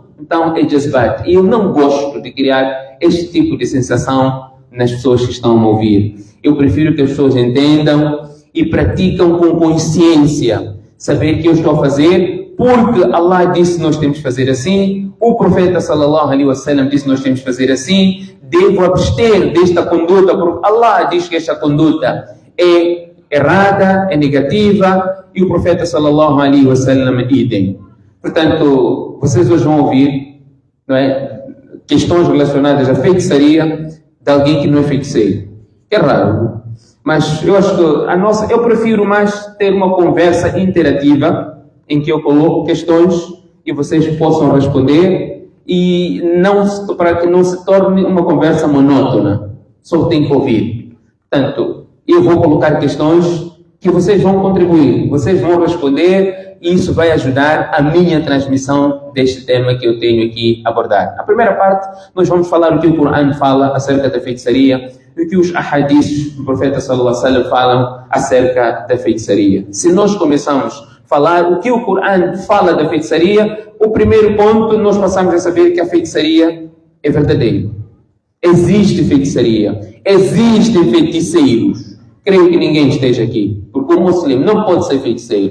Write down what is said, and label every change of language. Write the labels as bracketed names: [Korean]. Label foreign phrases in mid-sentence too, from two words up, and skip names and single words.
[Portuguese] Então é jazbat. E eu não gosto de criar este tipo de sensação nas pessoas que estão a ouvir. Eu prefiro que as pessoas entendam e praticam com consciência. Saber que eu estou a fazer porque Allah disse que nós temos que fazer assim. O profeta [Arabic] صلى الله عليه وسلم [Portuguese] disse que nós temos que fazer assim. Devo abster desta conduta porque Allah diz que esta conduta é errada, é negativa, e o profeta [Arabic] صلى الله عليه وسلم [Portuguese] idem. Portanto, vocês hoje vão ouvir, não é, questões relacionadas à feitiçaria de alguém que não é feiticeiro. É raro, mas eu acho que eu prefiro mais ter uma conversa interativa em que eu coloco questões e vocês possam responder e para que não se torne uma conversa monótona. Só tem que ouvir. Portanto, eu vou colocar questões que vocês vão contribuir, vocês vão responder e isso vai ajudar a minha transmissão deste tema que eu tenho aqui a abordar. A primeira parte, nós vamos falar o que o Corão fala acerca da feitiçaria e o que os ahadiths do profeta [Arabic] صلى الله عليه وسلم [Portuguese] falam acerca da feitiçaria. Se nós começamos a falar o que o Corão fala da feitiçaria, o primeiro ponto nós passamos a saber que a feitiçaria é verdadeira. Existe feitiçaria, existem feiticeiros. Creio que ninguém esteja aqui, porque o muçulmano não pode ser feiticeiro.